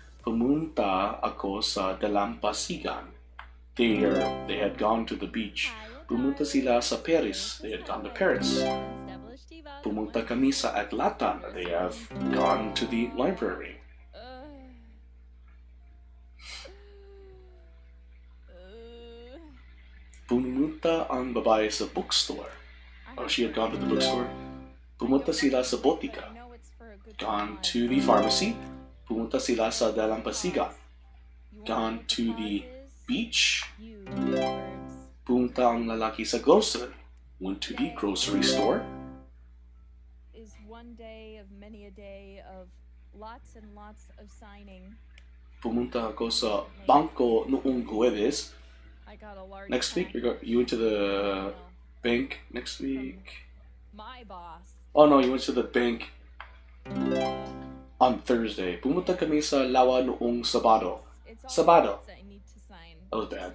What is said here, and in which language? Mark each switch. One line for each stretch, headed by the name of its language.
Filipino: Pumunta ako sa dalampasigan.
English: They had gone to the beach.
Filipino: Pumunta sila sa Paris.
English: They had gone to Paris.
Filipino: Pumunta kami sa aklatan.
English: They have gone to the library.
Filipino: Pumunta ang babae sa bookstore.
English: Oh, she had gone to the bookstore.
Filipino: Pumunta sila sa botika.
English: Gone to the pharmacy.
Filipino: Pumunta sila sa dalampasigan.
English: Gone to the beach.
Filipino: Pumunta ang lalaki sa grocery.
English: Went to the grocery store. Is one day of many a day of lots and lots of signing.
Filipino: Pumunta ako sa bangko noong Huwebes.
English: Next week, you went to the bank next week. My boss. Oh no, you went to the bank on Thursday.
Filipino: Pumunta kami sa Lawa noong Sabado. Sabado.
English: That was bad.